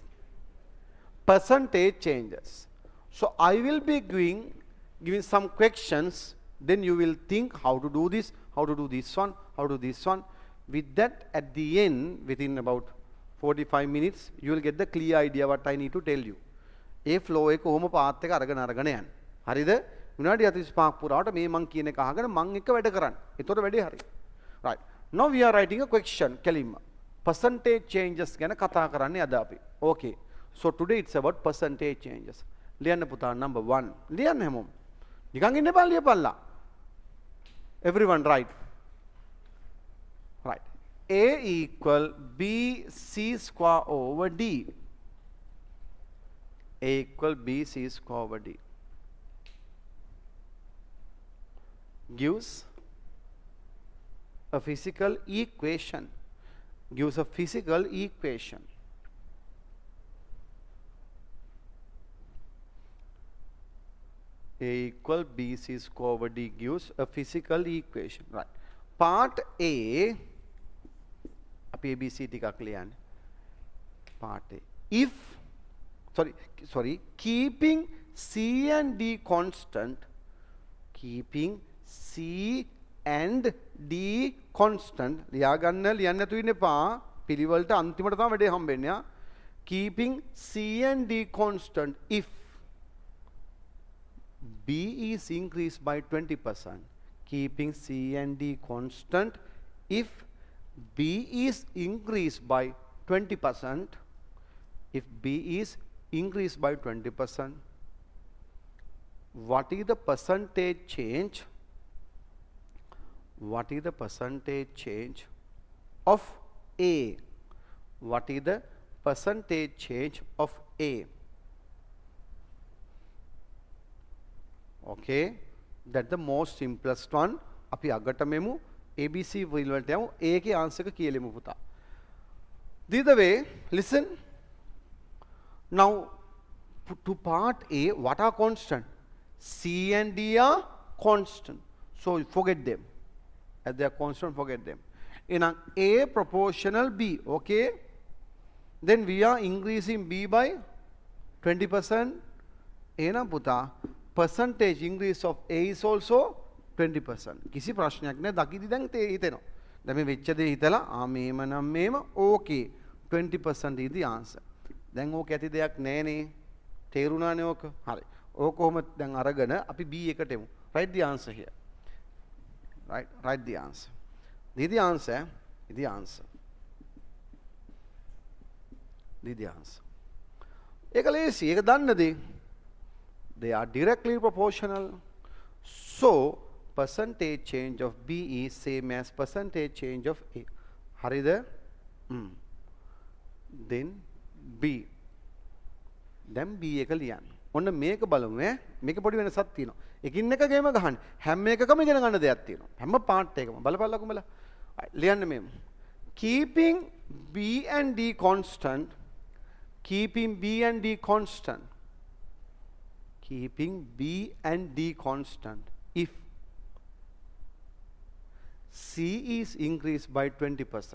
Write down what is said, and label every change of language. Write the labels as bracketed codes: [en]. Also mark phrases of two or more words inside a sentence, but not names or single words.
[en] Percentage changes. So I will be giving some questions. Then you will think how to do this, how to do this one, how to do this one. With that, at the end, within about 45 minutes, you will get the clear idea what I need to tell you. [si] A flow එක කොහොම පාත් එක අරගෙන යන්න. හරිද? විනාඩි 45ක් පුරාවට මේ මං කියන එක අහගෙන මං එක වැඩ කරන්න. ඒතකොට වැඩේ හරි. [en] Right. Now we are writing a question. [si] කෙලින්ම. [en] Percentage changes [si] ගැන කතා කරන්නේ අද අපි. [en] Okay. So today it's about percentage changes. [si] ලියන්න පුතා number 1. ලියන්න හැමෝම. නිකන් ඉන්න එපා ලියපල්ලා. [en] Everyone right. Right. A equal BC square over D. A equal BC square over D gives a physical equation. Gives a physical equation. A equal BC square over D gives a physical equation. Right. Part A. [si] අපි ABC ටිකක් ලියන්න. [en] Part A. If keeping C and D constant, keeping C and D constant, [si] ලියාගන්න ලියන්න නැතුව ඉන්න එපා. පිළිවෙලට අන්තිමට තමයි වැඩේ හම්බෙන්නේ. [en] Keeping C and D constant if B is increased by 20%. Keeping C and D constant if B is increased by 20%. If B is increased by 20%, what is the percentage change? What is the percentage change of A? What is the percentage change of A? Okay, that's the most simplest one. [si] අපි අගට මෙමු ABC වලට යමු. A එකේ answer එක කියලෙමු පුතා. [en] The other way, listen. Now, to part A, what are constant? C and D are constant. So, forget them. As they are constant, forget them. In A proportional B, okay? Then we are increasing B by 20%. [si] එන පුතා, [en] percentage increase of A is also 20%. [si] කිසි ප්‍රශ්නයක් නැහැ. දකිදි දැන් හිතෙනවා. දැන් මේ වෙච්ච දේ හිතලා මේම නම් මේම [en] okay 20% is the answer. [si] දැන් ඕක ඇති දෙයක් නෑනේ. තේරුණානේ ඕක. හරි. ඕක කොහොම දැන් අරගෙන අපි B එකට එමු. [en] Write the answer here. Right, write the answer. The answer. The answer. The answer. [si] ඒක ලේසි. ඒක දන්නද? [en] They are directly proportional. So, percentage change of B is same as percentage change of A. Harida? Then B. [si] Then B එක ලියන්න. ඔන්න මේක බලමු ඈ. මේක පොඩි වෙනසක් තියෙනවා. එකින් එක ගේම ගහන්න. හැම එකකම ඉගෙන ගන්න දෙයක් තියෙනවා. හැම පාර්ට් එකකම බලපල්ලා කොමලා. ලියන්න මෙන්න. [en] Keeping B and D constant. Keeping B and D constant. Keeping B and D constant. If C is increased by 20%.